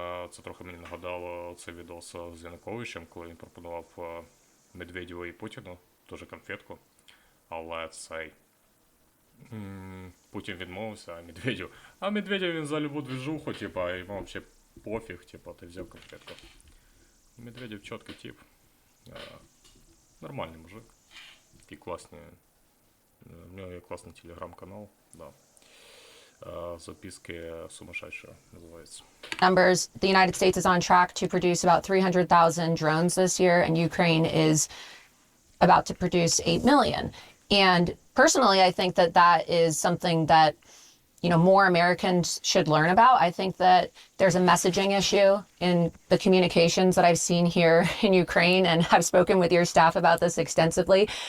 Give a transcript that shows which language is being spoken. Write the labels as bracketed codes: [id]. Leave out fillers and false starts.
[uk] Це трохи мені нагадало цей відос з Януковичем, коли він пропонував Медведєву і Путіну, теж конфетку, але цей Путін відмовився, а Медведєв він за любу движуху, типа, йому взагалі пофіг, типа, ти взяв конфетку. Медведєв чіткий тип, нормальний мужик, такий класний. [ru] У него есть классный телеграм-канал, да. Записки сумасшедшие называется. [en] numbers, the United States is on track to produce about 300,000 drones this year, and Ukraine is about to produce 8 million. And personally, I think that that is something that, you know, more Americans should learn about. I think that there's a messaging issue in the communications that I've seen here in Ukraine, and I've spoken with your staff about this extensively.